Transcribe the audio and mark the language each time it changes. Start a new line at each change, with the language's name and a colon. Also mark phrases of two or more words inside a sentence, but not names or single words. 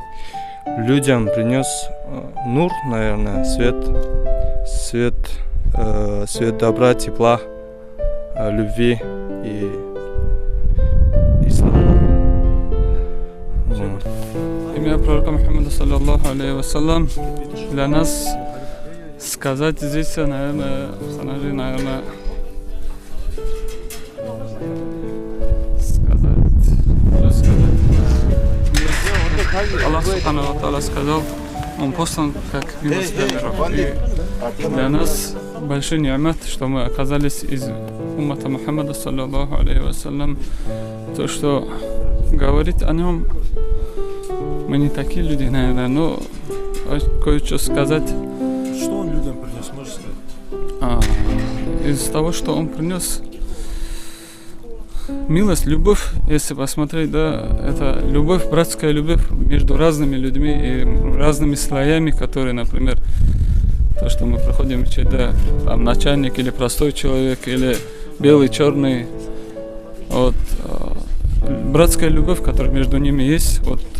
Russian: Людям принес нур, наверное, свет добра, тепла, любви и ислама. Имя пророка Мухаммада,
Arabic: صلى الله عليه وسلم,
Russian: для нас сказать здесь, наверное, Аллах
Arabic: سبحانه وتعالى
Russian: сказал, он послан как милость для миров. И для нас большой ни'мат, что мы оказались из уммата Мухаммада,
Arabic: صلى الله عليه وسلم.
Russian: То, что говорить о нем, мы не такие люди, наверное, но кое-что сказать. Что он людям принес, можешь сказать? Из того, что он принес, милость, любовь, если посмотреть, да, это любовь, братская любовь между разными людьми и разными слоями, которые, например, то, что мы проходим учить, да, там начальник или простой человек, или белый, черный, вот, братская любовь, которая между ними есть, вот.